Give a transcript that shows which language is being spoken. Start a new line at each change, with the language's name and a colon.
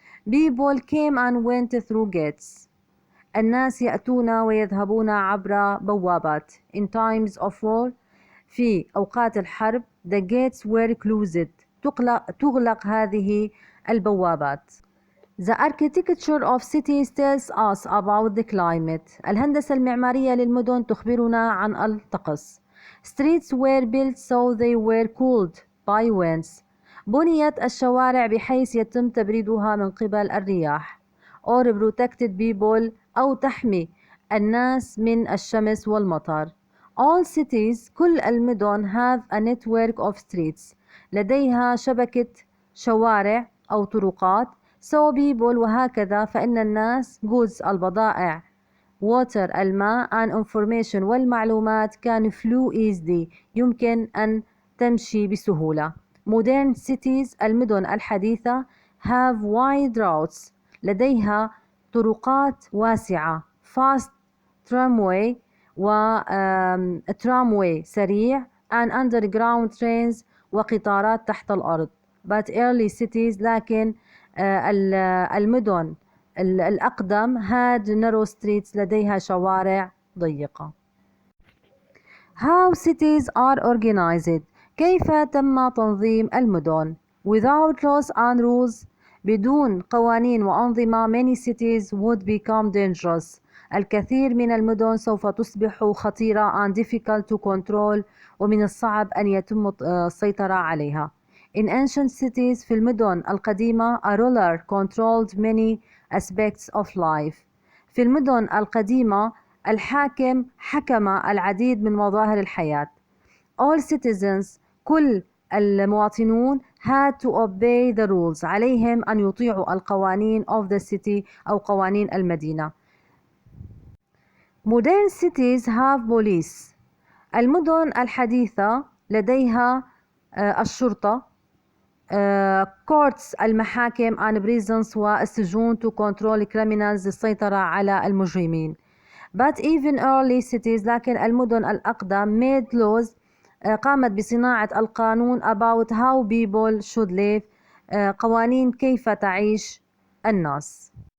English: People came and went through gates.
Arabic: الناس يأتون ويذهبون عبر بوابات.
English: In times of war
Arabic: في أوقات الحرب
English: the gates were closed.
Arabic: تغلق هذه البوابات.
English: The architecture of cities tells us about the climate.
Arabic: الهندسة المعمارية للمدن تخبرنا عن الطقس.
English: Streets were built so they were cooled by winds.
Arabic: بنيت الشوارع بحيث يتم تبريدها من قبل الرياح.
English: or protected people
Arabic: أو تحمي الناس من الشمس والمطر.
English: All cities
Arabic: كل المدن
English: have a network of streets
Arabic: لديها شبكة شوارع أو طرقات.
English: so people
Arabic: وهكذا فإن الناس
English: goods
Arabic: البضائع
English: water
Arabic: الماء
English: and information
Arabic: والمعلومات
English: can flow easily
Arabic: يمكن أن تمشي بسهولة.
English: modern cities
Arabic: المدن الحديثة
English: have wide routes
Arabic: لديها طرقات واسعة
English: fast tramway
Arabic: و tramway سريع
English: and underground trains
Arabic: وقطارات تحت الأرض.
English: but early cities
Arabic: لكن المدن الأقدم
English: had narrow streets
Arabic: لديها شوارع ضيقة.
English: How cities are organized
Arabic: كيف تم تنظيم المدن.
English: without laws and rules
Arabic: بدون قوانين وأنظمة
English: many cities would become dangerous.
Arabic: الكثير من المدن سوف تصبح خطيرة
English: and difficult to control
Arabic: ومن الصعب أن يتم السيطرة عليها.
English: In ancient cities
Arabic: في المدن القديمة
English: a ruler controlled many aspects of life.
Arabic: في المدن القديمة الحاكم حكم العديد من مظاهر الحياة.
English: All citizens
Arabic: كل المواطنون
English: had to obey the rules.
Arabic: عليهم أن يطيعوا القوانين
English: of the city
Arabic: أو قوانين المدينة.
English: Modern cities have police.
Arabic: المدن الحديثة لديها الشرطة.
English: courts
Arabic: المحاكم
English: and prisons
Arabic: والسجون
English: to control criminals
Arabic: للسيطرة على المجرمين.
English: But even early cities
Arabic: لكن المدن الأقدم
English: made laws
Arabic: قامت بصناعة القانون
English: about how people should live
Arabic: قوانين كيف تعيش الناس.